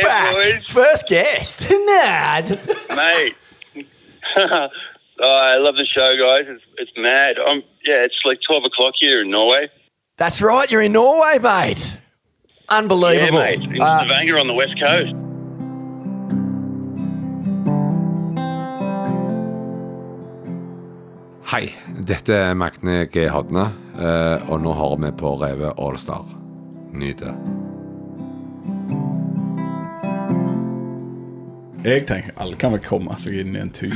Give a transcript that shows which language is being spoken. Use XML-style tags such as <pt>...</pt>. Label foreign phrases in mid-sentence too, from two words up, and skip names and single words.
<en>Yeah, boys. First guest. Mad. Mate. Oh, I love the show, guys. It's mad. It's like 12 o'clock here in Norway. That's right. You're in Norway, mate. Unbelievable. Yeah, mate. In Stavanger on the west coast.</en> <no>Hei, dette Magne G. Hodne, og nå har vi på revet All-Star. Nyt det. Jeg tenker, alle kan vel komme seg inn i en tube.</no>